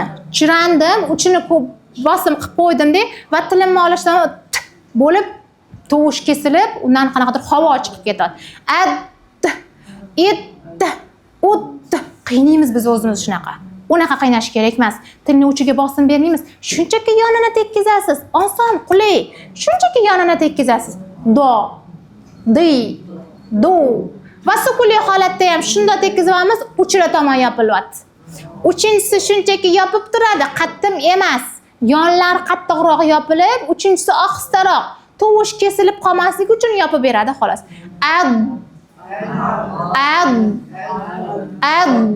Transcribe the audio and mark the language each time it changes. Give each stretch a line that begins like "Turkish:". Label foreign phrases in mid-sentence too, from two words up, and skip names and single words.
Uzbek: Chirandim, uchini ko'p bosim qilib qo'ydim-da va tilimni olishdan bo'lib tovush kesilib, undan qanaqadir havo chiqib ketadi. Qiynaymiz biz o'zimiz shunaqa. Unaqa qiynash kerak emas. Tilni uchiga bosim bermaymiz. Shunchaki yonini tekkizasiz. Oson, qulay. Shunchaki yonini tekkizasiz. Do, di, do. Va sukunli holatda ham shunda tekkizamiz, uchira tomon yopilyapti. Uchinchisi shunchaki yopib turadi, qattim emas. Yonlar qattiqroq yopilib, uchinchisi ohistaroq. Tovush kesilib qolmasligi uchun yopib beradi xolos. Ag, ag, ag.